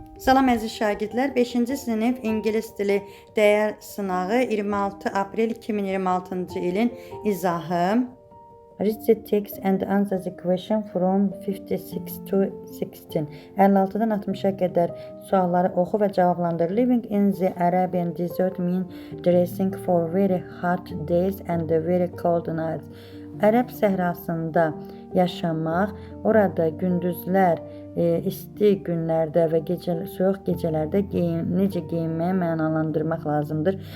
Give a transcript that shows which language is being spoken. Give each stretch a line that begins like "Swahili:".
Azerbaijani: Salam əziz şagirdlər, 5-ci sinif ingilis dili dəyər sınağı 26 aprel 2026-cı ilin izahı.
English: Read the text and answer the question from 56 to 16.
Azerbaijani: 56-dan 60-a qədər sualları oxu və cavablandır.
English: Living in the Arabian desert mean dressing for very hot days and very cold nights.
Azerbaijani: Ərəb səhrasında yaşamaq, orada gündüzlər isti günlərdə və soyuq gecələrdə necə geyinməyi mənalandırmaq lazımdır.